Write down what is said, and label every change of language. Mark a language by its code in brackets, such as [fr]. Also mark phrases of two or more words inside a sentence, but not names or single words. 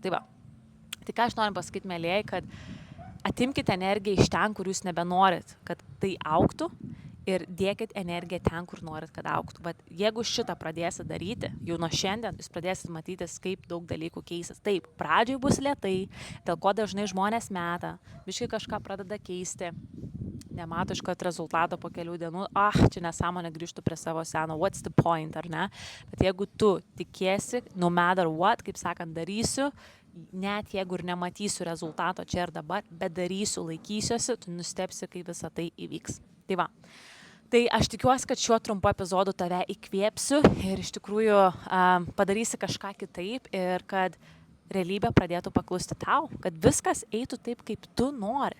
[lt] Tai va, tai ką aš noriu pasakyti, mėlyjei, kad atimkite energiją iš ten, kur jūs nebenorit, kad tai augtų, ir dėkit energiją ten, kur norit, kad augtų. Bet jeigu šitą pradėsit daryti, jau nuo šiandien jūs pradėsit matytis, kaip daug dalykų keisis. Taip, pradžioj bus lėtai, dėl ko dažnai žmonės meta, biškai kažką pradeda keisti, nemato iškart rezultato po kelių dienų, čia nesąmonė, grįžtų prie savo seno, [en] what's the point, [lt] ar ne? Bet jeigu tu tikėsi, [en] no matter what, [lt] kaip sakant, darysiu, net jeigu ir nematysiu rezultato čia ir dabar, bet darysiu, laikysiuosi, tu nustebsi, kai visa tai įvyks. Tai va. Tai aš tikiuosi, kad šiuo trumpu epizodu tave įkvėpsiu ir iš tikrųjų padarysi kažką kitaip ir kad realybė pradėtų paklusti tau, kad viskas eitų taip, kaip tu nori.